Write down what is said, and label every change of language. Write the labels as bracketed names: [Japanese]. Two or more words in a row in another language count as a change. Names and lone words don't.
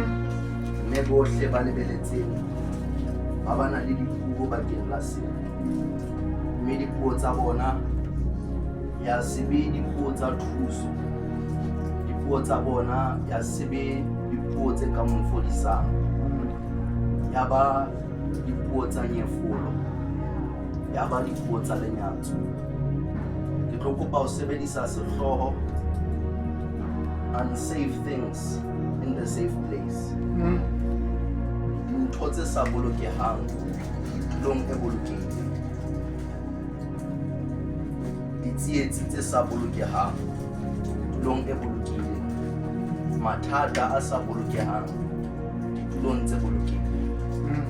[Southern Sotho] Mme bohle ba lebeletseng ba bana le dipuo bakeng la sena, mme dipuo tsa bona ya sebe dipuo tsa thuso, dipuo tsa bona ya sebe dipuo tse ka mo fodisang, ya ba dipuo tsa nyefolo, ya ba dipuo tsa lenyatso. Ke tlo kopa ho sebedisa sehloho [English] unsafe things in the safe place. [Southern Sotho] Dintho tse sa bolokehang tulong e bolokehileng, ditsietsi tse sa bolokehang tulong e bolokehileng, mathata a sa bolokehang ditulong tse bolokehileng.